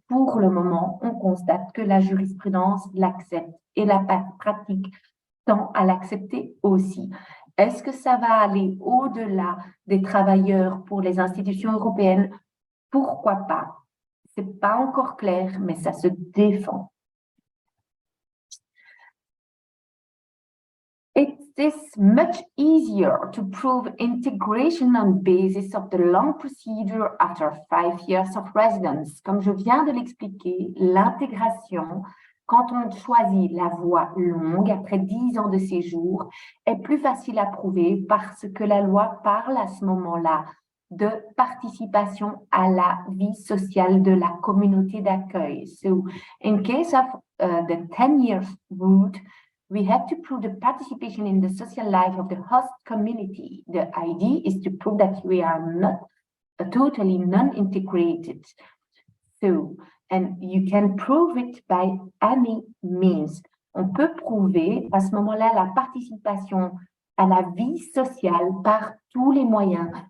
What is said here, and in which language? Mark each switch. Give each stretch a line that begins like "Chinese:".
French: Pour le moment, on constate que la jurisprudence l'accepte et la pratique tend à l'accepter aussi. Est-ce que ça va aller au-delà des travailleurs pour les institutions européennes? Pourquoi pas? C'est pas encore clair, mais ça se défend.
English: It is much easier to prove integration on basis of the long procedure after 5 years of residence.
French: Comme je viens de l'expliquer, l'intégration, quand on choisit la voie longue, après 10 ans de séjour, est plus facile à prouver parce que la loi parle à ce moment-là de participation à la vie sociale de la communauté d'accueil.
English: So, in case of the 10 years route, we have to prove the participation in the social life of the host community. The idea is to prove that we are not totally non-integrated. So, and you can prove it by any means.
French: On peut prouver à ce moment-là la participation à la vie sociale par tous les moyens.